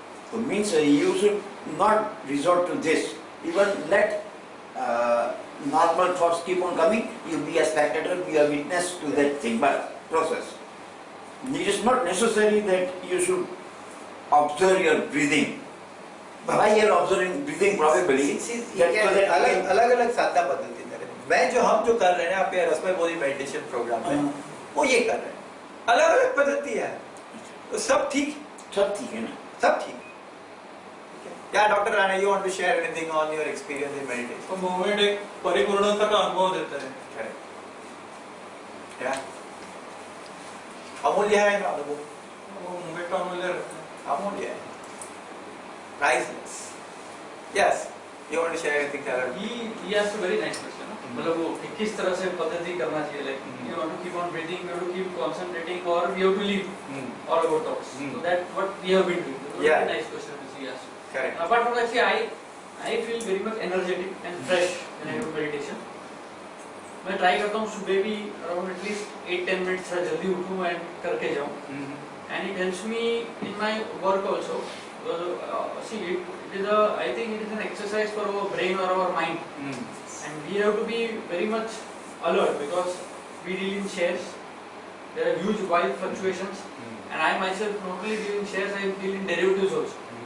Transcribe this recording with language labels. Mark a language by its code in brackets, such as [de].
[en] So means you should not resort to this. Even let normal thoughts keep on coming. You be a spectator, be a witness to that thing, but process. It is not necessary that you should observe your breathing. By your observing breathing, probably [hi] अलग अलग साधना पद्धति है। मैं जो हम जो कर रहे हैं, आप ये रसमय बोधी मेडिटेशन प्रोग्राम है, वो ये कर रहे हैं। अलग अलग पद्धति है, तो सब ठीक है ना, सब ठीक। [en] क्या doctor Rane, you want to share anything on your experience in meditation? [hi] तो मूवमेंट एक परिपूर्णता का अनुभव देता है। क्या अमूल्य है ना अनुभव? वो मूवमेंट का अमूल्य रहता है, अमूल्य है, priceless. [en] Yes, you want to share anything Taylor? He asked a very nice question. [hi] मतलब वो किस तरह से पद्धति करना चाहिए, [en] like you want to keep on breathing, you have to keep concentrating, or you have to leave all about thoughts. So that what we have been doing. Yeah. Very nice question which he asked. Correct. Apart from that, see, I feel very much energetic and fresh when I do meditation. [hi] मैं try करता हूँ सुबह भी around at least 8-10 minute से जल्दी उठूँ and करके जाऊँ, [en] And it helps me in my work also. See, it is I think it is an exercise for our brain or our mind, and we have to be very much alert because we deal in shares. There are huge wild fluctuations, and I myself not only deal in shares, I deal in derivatives also.